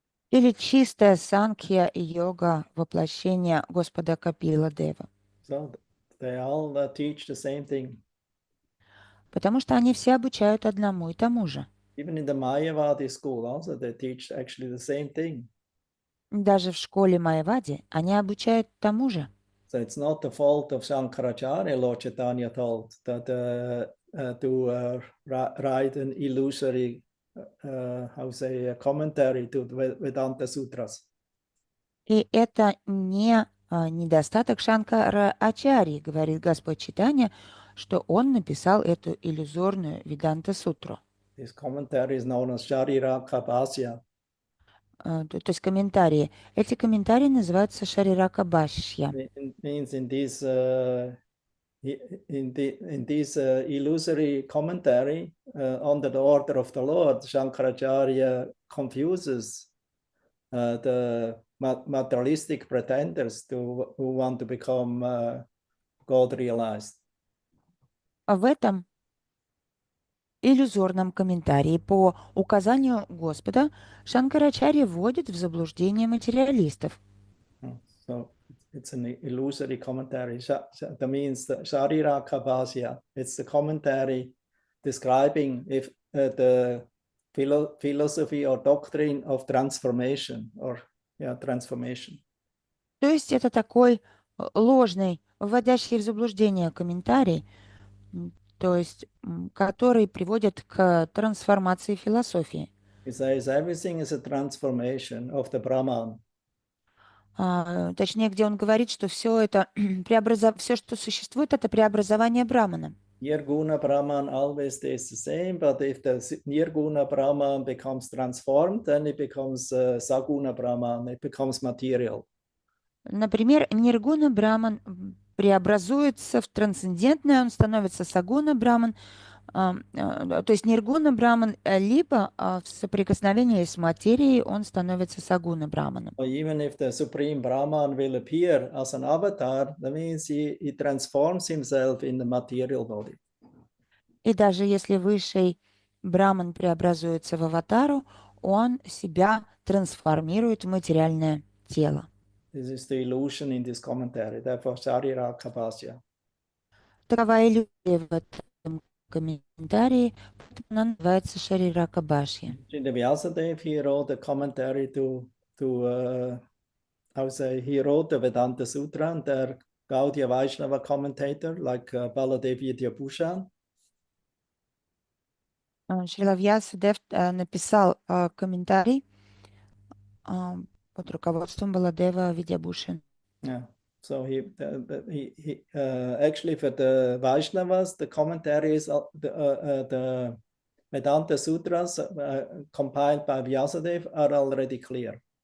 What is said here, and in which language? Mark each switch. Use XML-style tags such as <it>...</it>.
<ru>Или чистая санкхья-йога, воплощение Господа Капила Дева.</ru> <en>So they all teach the same thing.</en> <ru>Потому что они все обучают одному и тому же.</ru> <en>Even in the Mayavadi school also they teach actually the same thing.</en> <ru>Даже в школе Майявади они обучают тому же.</ru> <en>So it's not the fault of Shankaracharya, Lord Chaitanya told, that to write an illusory, commentary to Vedanta Sutras.</en> <ru>И это не недостаток Шанкара Ачарьи, говорит Господь Чайтанья, что он написал эту иллюзорную Веданта-сутру.</ru> <en>This commentary is known as Shariraka Bhashya.</en> <ru>То есть комментарии. Эти комментарии называются Шарирака Бхашья.</ru> <en>It means in this illusory commentary under the order of the Lord, Shankaracharya confuses the materialistic pretenders who want to become God realized.</en> <ru>В этом иллюзорном комментарии по указанию Господа Шанкарачарья вводит в заблуждение материалистов.</ru> <en>So it's an illusory commentary. That means the Shariraka Bhashya. It's the commentary describing if the philosophy or doctrine of transformation or transformation.</en> <ru>То есть это такой ложный, вводящий в заблуждение комментарий, то есть который приводит к трансформации философии.</ru> <en>He says everything is a transformation of the Brahman.</en> <ru>Точнее, где он говорит, что все это все, что существует, это преобразование Брамана.</ru> <en>Nirguna Brahman always stays the same, but if the Nirguna Brahman becomes transformed, then it becomes Saguna Brahman, it becomes material.</en> <ru>Например, Ниргуна Браман преобразуется в трансцендентное, он становится Сагуна Браман, то есть Ниргуна Браман, либо в соприкосновении с материей он становится Сагуна Браманом.</ru> <en>Or even if the Supreme Brahman will appear as an avatar, that means he transforms himself in the material body.</en> <ru>И даже если высший Браман преобразуется в аватару, он себя трансформирует в материальное тело.</ru> <en>This is the illusion in this commentary, therefore Shariraka Bhashya.</en> <ru>Такова иллюзия в этом комментарии, она называется Шарирака Бхашья.</ru> <en>Srila Vyasadeva, he wrote a commentary to he wrote the Vedanta Sutra, and there Gaudiya Vaishnava commentator like Baladev Vidyabhushan.</en> <ru>Шрила Вьясадев написал комментарий под руководством Баладева Видьябхушана.</ru> <en>Yeah. So he actually for the Vaishnavas, the commentaries of the Vedanta Sutras compiled by Vyasadeva are already clear.</en>